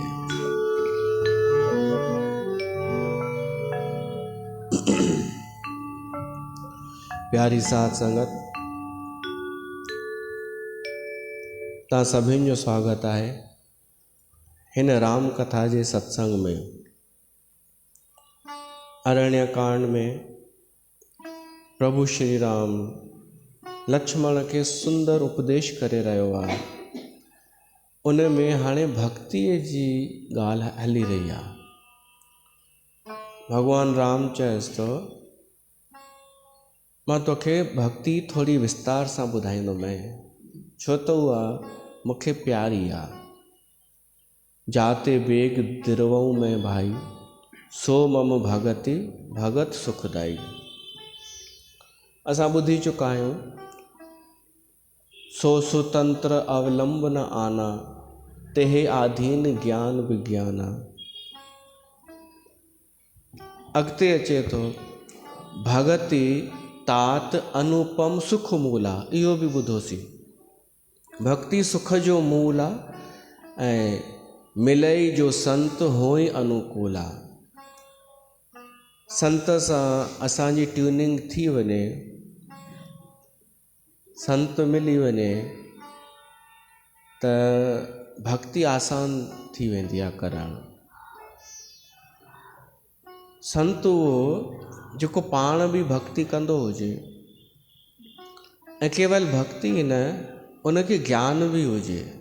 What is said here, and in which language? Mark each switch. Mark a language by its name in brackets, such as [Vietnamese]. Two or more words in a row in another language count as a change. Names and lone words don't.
[Sindhi] प्यारी साथ संगत, ता सभिनि जो स्वागत है हिन राम कथा जे सत्संग में। अरण्य कांड में प्रभु श्री राम लक्ष्मण के सुंदर उपदेश करे रहियो आहे। उन में हाणे भक्तिअ जी ॻाल्हि हली रही आहे। भगवान राम चएसि थो, मां तोखे भक्ति थोड़ी विस्तार सां ॿुधाईंदोमांइ, छो त उहा मूंखे प्यारी आहे। [Awadhi] जाते बेग दिरवऊं में भाई, सो मम भगति भगत सुखदाई। [Sindhi] असां ॿुधी चुका आहियूं, [Awadhi] सो सुतंत्र अवलंब न आना, तेहे आधीन ज्ञान विज्ञाना। [Sindhi] अॻिते अचे थो, [Awadhi] भगति तात अनुपम सुख मूला। [Sindhi] इहो बि ॿुधोसीं, भक्ति सुख जो मूल आहे ऐं [Awadhi] मिलई जो संत होई अनुकूल [Sindhi] आहे। संत सां असांजी ट्यूनिंग थी वञे, संत मिली वञे त भक्ति आसान थी वेंदी आहे करणु। संत उहो जेको पाण बि भक्ति कंदो हुजे ऐं केवल भक्ति न, उनखे ज्ञान बि हुजे।